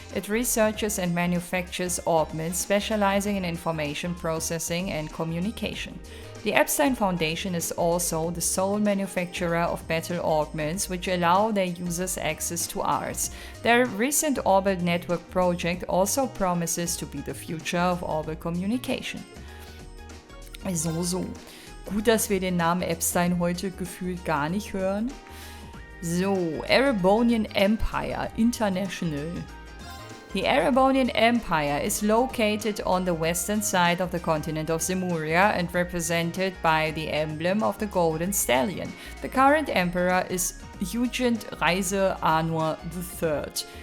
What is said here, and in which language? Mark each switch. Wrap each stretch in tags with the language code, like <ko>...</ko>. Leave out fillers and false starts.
<en>It researches and manufactures augments specializing in information processing and communication. The Epstein Foundation is also the sole manufacturer of battle augments, which allow their users access to arts. Their recent Orbital Network project also promises to be the future of orbital communication. So.</en> <de>Gut, dass wir den Namen Epstein heute gefühlt gar nicht hören.</de> <en>So, Erebonian Empire International. The Erebonian Empire is located on the western side of the continent of Zemuria and represented by the emblem of the Golden Stallion. The current emperor is Hugent Reise Anur III.</en>